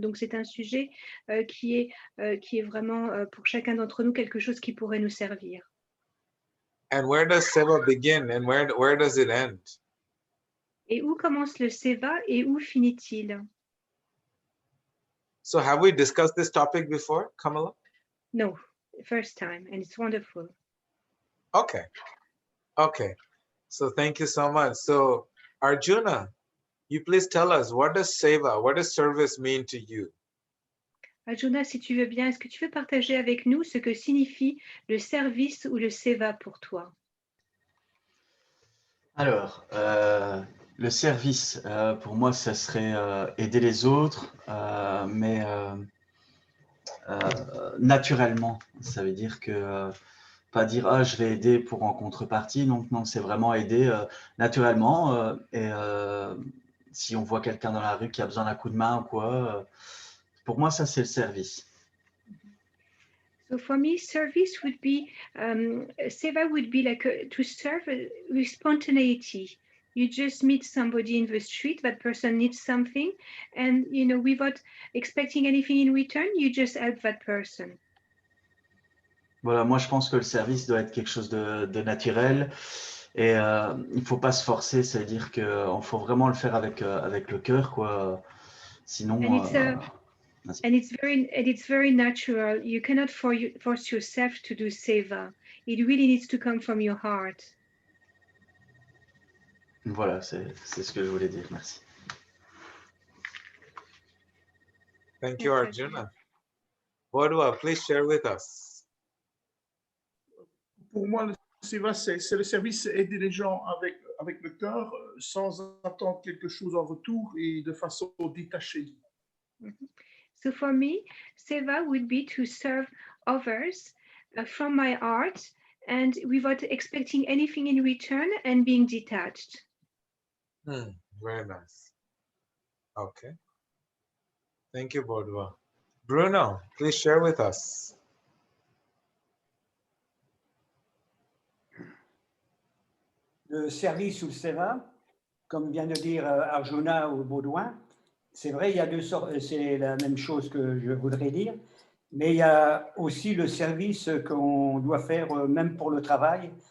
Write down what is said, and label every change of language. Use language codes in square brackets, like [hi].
[fr] Donc, c'est un sujet qui est vraiment pour chacun d'entre nous quelque chose qui pourrait nous servir. [en] And where does seva begin and where does it end? [fr] Et où commence le seva et où finit-il? [en] So have we discussed this topic before, Kamala? No, first time, and it's wonderful. Okay. So thank you so much. So Arjuna, you please tell us, what does seva, what does service mean to you? [fr] Arjuna, si tu veux bien, est-ce que tu veux partager avec nous ce que signifie le service ou le seva pour toi? Alors, le service, pour moi, ça serait aider les autres, mais naturellement. Ça veut dire que pas dire « Ah, je vais aider pour en contrepartie ». Donc non, c'est vraiment aider naturellement. Et si on voit quelqu'un dans la rue qui a besoin d'un coup de main ou quoi, pour moi, ça, c'est le service. [en] So for me, service would be, seva would be like to serve with spontaneity. You just meet somebody in the street, that person needs something, and without expecting anything in return, you just help that person. [fr] Voilà, moi je pense que le service doit être quelque chose de naturel. Et il ne faut pas se forcer, c'est-à-dire qu'il faut vraiment le faire avec le cœur, quoi. Sinon, [en] And it's very natural. You cannot force yourself to do seva. It really needs to come from your heart. [fr] voilà, c'est ce que je voulais dire. Merci. [en] Thank you, Arjuna. Bodwa, please share with us. [fr] Pour moi, le seva, c'est le service, aider les gens avec le cœur, sans attendre quelque chose en retour et de façon détachée. [en] So for me, seva would be to serve others from my heart and without expecting anything in return and being detached. Very nice. Okay. Thank you, Bodwa. Bruno, please share with us. [fr] Le service ou le seva, comme vient de dire Arjuna ou Baudouin, c'est vrai, il y a deux sortes, c'est la même chose que je voudrais dire, mais il y a aussi le service qu'on doit faire même pour le travail.